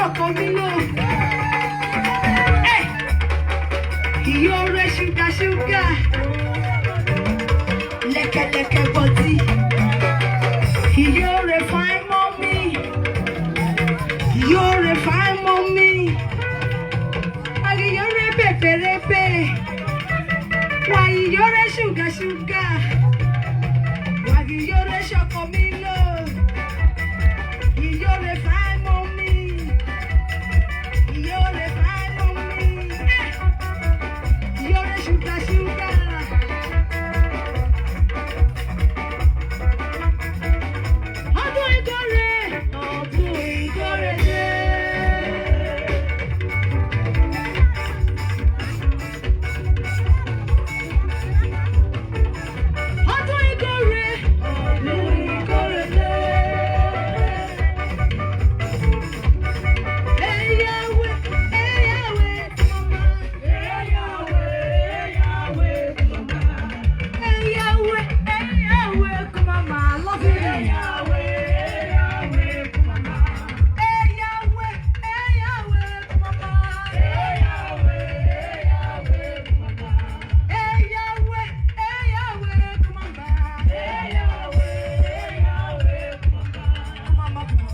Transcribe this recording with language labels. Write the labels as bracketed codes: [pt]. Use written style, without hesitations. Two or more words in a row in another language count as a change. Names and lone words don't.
[yo] mi lò. [en] You're a sugar, sugar. Leke body. You're a fine mommy. You're a fine mommy. You're a pepe. Why you're a sugar, sugar. Why you're a chocomilo. You're a fine mommy. You're a fine mommy. You're a sugar, sugar. [yo] Ọdún ìkórè, ọdún ìkórè dé. Ọdún ìkórè, ọdún ìkórè dé. Eyawe, eyawe, mama. Eyawe, eyawe, mama. Eyawe, eyawe, [en] mama. I love you. [yo] Eyawe, eyawe, mama. Eyawe, eyawe, mama. Eyawe, eyawe, mama. Eyawe, eyawe, mama. Eyawe, eyawe, mama.